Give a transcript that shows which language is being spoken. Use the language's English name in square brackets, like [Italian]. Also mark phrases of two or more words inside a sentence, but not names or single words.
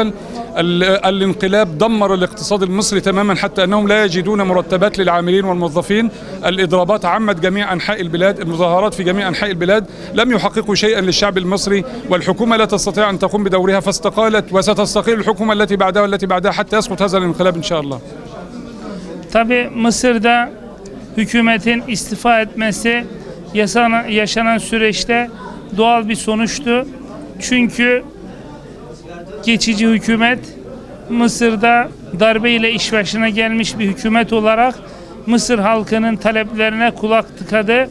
[Arabic] الانقلاب دمر الاقتصاد المصري تماما حتى أنهم لا يجدون مرتبات للعاملين والموظفين. الإضرابات عمت جميع أنحاء البلاد، المظاهرات في جميع أنحاء البلاد لم يحققوا شيئا للشعب المصري، والحكومة لا تستطيع أن تقوم بدورها فاستقالت، وستستقيل الحكومة التي بعدها والتي بعدها حتى يسقط هذا الانقلاب إن شاء الله. [Turkish] Tabii Mısır'da hükümetin istifa etmesi yaşanan süreçte doğal bir sonuçtu. Çünkü geçici hükümet Mısır'da darbe ile iş başına gelmiş bir hükümet olarak Mısır halkının taleplerine kulak tıkadı.